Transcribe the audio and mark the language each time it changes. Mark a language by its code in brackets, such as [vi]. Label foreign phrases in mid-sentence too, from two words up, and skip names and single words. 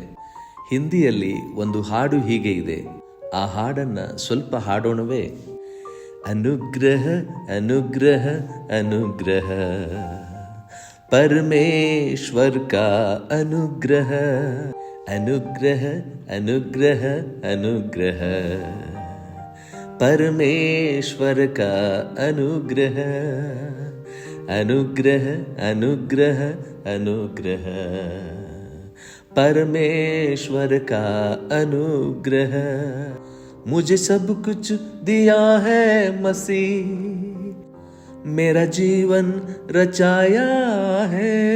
[kn] ಹಿಂದಿಯಲ್ಲಿ ಒಂದು ಹಾಡು ಹೀಗೆ ಇದೆ, ಆ ಹಾಡನ್ನು ಸ್ವಲ್ಪ ಹಾಡೋಣವೇ? [hi] अनुग्रह अनुग्रह अनुग्रह परमेश्वर का अनुग्रह, अनुग्रह अनुग्रह अनुग्रह परमेश्वर का अनुग्रह, अनुग्रह अनुग्रह अनुग्रह परमेश्वर का अनुग्रह। मुझे सब कुछ दिया है मसीह, मेरा जीवन रचाया है।